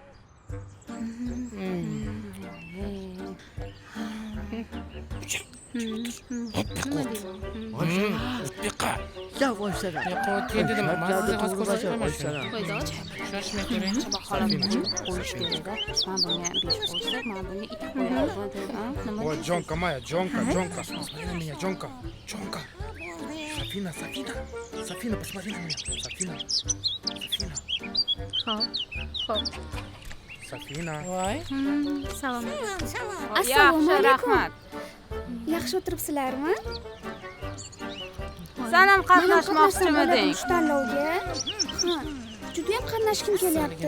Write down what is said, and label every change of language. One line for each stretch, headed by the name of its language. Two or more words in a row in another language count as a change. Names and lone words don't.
Uzbek: Diqqat.
Turkish: Yavaşsana.
Uzbek: Qo'ying dedim. Mazza hozir ko'rsatmayman. Shoshmay turing. Qo'yish kerak-da. Men bunga 5 qo'ysak, men bunga 2 qo'yaman.
Russian: Вот, Джонка моя, Джонка. Посмотри на меня, Джонка. Софина, посмотри на меня. Софина.
Uzbek: Xo'p.
Russian: Софина.
Uzbek: Voy. Salom. Yaxshi, rahmat. Yaxshi o'tiribsizlarmi? Sen ham qatnashmoqchimiding? Shu tanlovga? Ha, juda ham qatnashkim kelyapti.